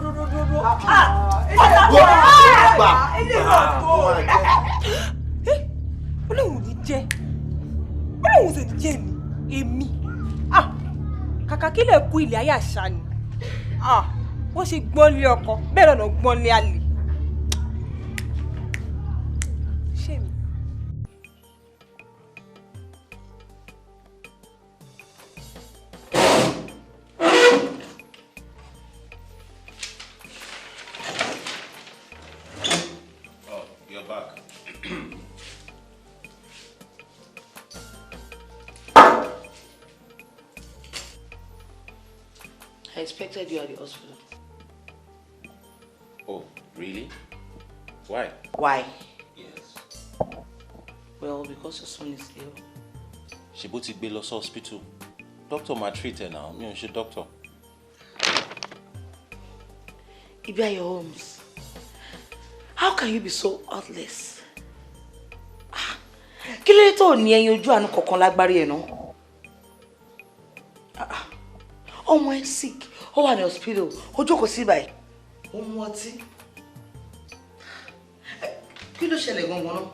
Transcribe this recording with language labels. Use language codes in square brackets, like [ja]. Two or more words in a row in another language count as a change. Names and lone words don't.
[yo] olóhùn ní jẹ́ olóhùn sì ní jẹ́ mi èmi kàkà kí lè kú ilé ayé àṣà ni wọ́n ṣe gbọ́n lé ọkọ bẹ́ẹ̀ lọ́nà gbọ́n lé àlè. ṣé mi. [en] You're back. I expected you at the hospital. Oh, really? Why? Why? Yes. Well, because your son is ill. [yo] Ṣebó ti gbé lọ sí hospital. [en] Doctor ma treat her now. [yo] Mi ò ṣe doctor. [en] Ibia Holmes, how can you be so heartless? [yo] Kí ló dé tó ní ẹyin ojú àánú kankan lágbárí ẹ̀ náà? Ọmọ ẹ̀ sick, ó wà ní hospital, ó jókòó sí báyìí. Ó mu ọtí. Kí ló ṣẹlẹ̀ gangan náà?